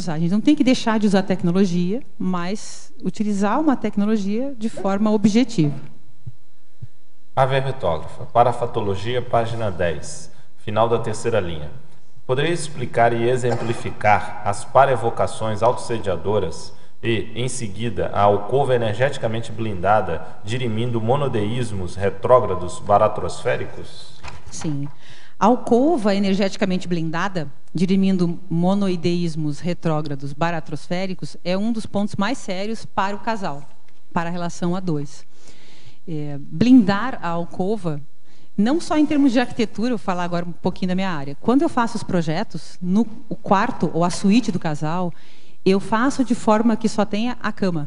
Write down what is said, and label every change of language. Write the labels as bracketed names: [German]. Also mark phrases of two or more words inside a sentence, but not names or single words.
[Portuguese] A gente não tem que deixar de usar a tecnologia, mas utilizar uma tecnologia de forma objetiva. A verbitógrafa, parafatologia, página 10, final da terceira linha. Poderia explicar e exemplificar as parevocações autossediadoras e, em seguida, a alcova energeticamente blindada, dirimindo monodeísmos retrógrados baratrosféricos? Sim. A alcova energeticamente blindada, dirimindo monoideísmos retrógrados baratrosféricos, é um dos pontos mais sérios para o casal, para a relação a dois. Blindar a alcova, não só em termos de arquitetura, eu vou falar agora um pouquinho da minha área. Quando eu faço os projetos, no quarto ou a suíte do casal, eu faço de forma que só tenha a cama.